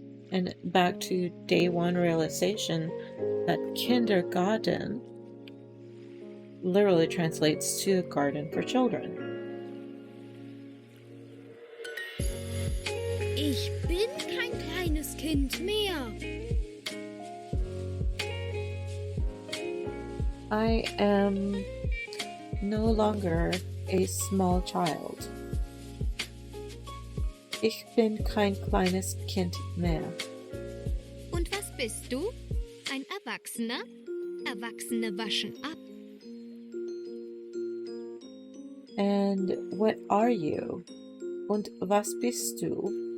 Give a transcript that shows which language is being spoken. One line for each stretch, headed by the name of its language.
English: And back to day one realization that kindergarten literally translates to a garden for children.
German: Ich bin kein kleines Kind mehr.
English: I am no longer a small child.
German: Ich bin kein kleines Kind mehr. Und was bist du? Ein Erwachsener? Erwachsene waschen ab.
English: And what are you?
German: Und was bist du?